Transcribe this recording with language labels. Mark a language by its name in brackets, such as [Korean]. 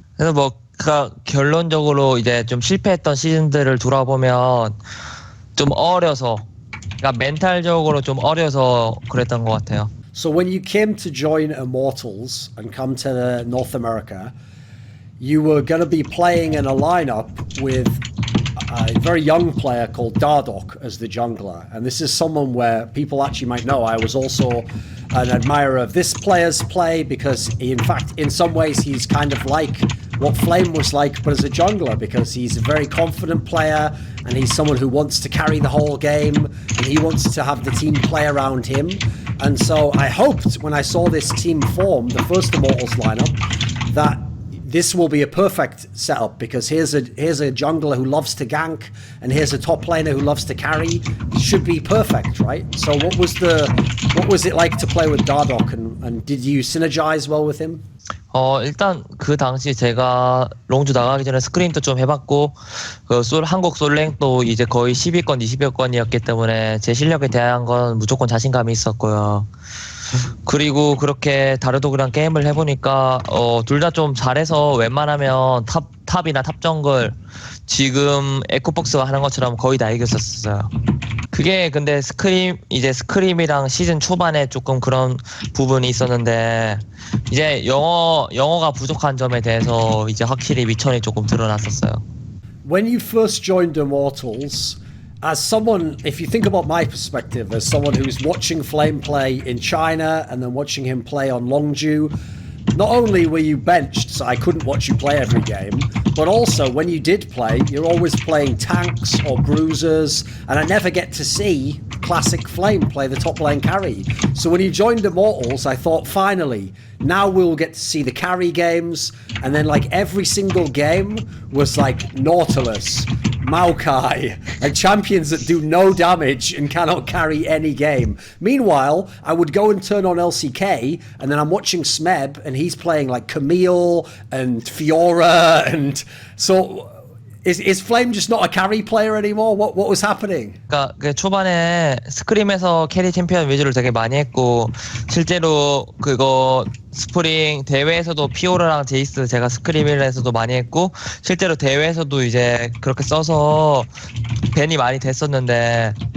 [Korean] 그래서 결론적으로 이제 좀 실패했던 시즌들을 돌아보면 좀 어려서 그러니까 멘탈적으로 좀 어려서 그랬던 것 같아요. [English] So when you came to join Immortals and come to North America, you were going to be playing in a lineup with a very young player called Dardoch as the jungler, and this is someone where people actually might know I was also an admirer of this player's play because in fact in some ways he's kind of like what Flame was like but as a jungler, because he's a very confident player and he's someone who wants to carry the whole game and he wants to have the team play around him. And so I hoped when I saw this team form, the first Immortals lineup, that this will be a perfect setup because here's a jungler who loves to gank and here's a top laner who loves to carry. It should be perfect, right? So what was it like to play with Dardoch and did you synergize well with him? [Korean] 일단 그 당시 제가 롱주 나가기 전에 스크림도 좀 해봤고 한국 솔랭도 이제 거의 10위권, 20위권이었기 때문에 제 실력에 대한 건 무조건 자신감이 있었고요. 그리고 그렇게 다르도그랑 게임을 해보니까 둘 다 좀 잘해서 웬만하면 탑이나 탑 정글 지금 에코박스가 하는 것처럼 거의 다 이겼었어요. 그게 근데 스크림이랑 시즌 초반에 조금 그런 부분이 있었는데 이제 영어가 부족한 점에 대해서 이제 확실히 미천이 조금 드러났었어요. [English] When you first joined Immortals, as someone, if you think about my perspective, as someone who's watching Flame play in China and then watching him play on Longzhu, not only were you benched, so I couldn't watch you play every game, but also when you did play, you're always playing tanks or bruisers, and I never get to see classic Flame play the top lane carry. So when you joined Immortals, I thought finally, now we'll get to see the carry games, and then like every single game was like Nautilus, Maokai, and champions that do no damage and cannot carry any game. Meanwhile, I would go and turn on LCK, and then I'm watching Smeb, and he's playing like Camille and Fiora, and so is Flame just not a carry player anymore? What was happening? [Korean] 그러니까 그 초반에 스크림에서 캐리 챔피언 위주를 되게 많이 했고 실제로 그거 스프링 대회에서도 피오라랑 제이스 제가 스크림에서도 많이 했고 실제로 대회에서도 이제 그렇게 써서 밴이 많이 됐었는데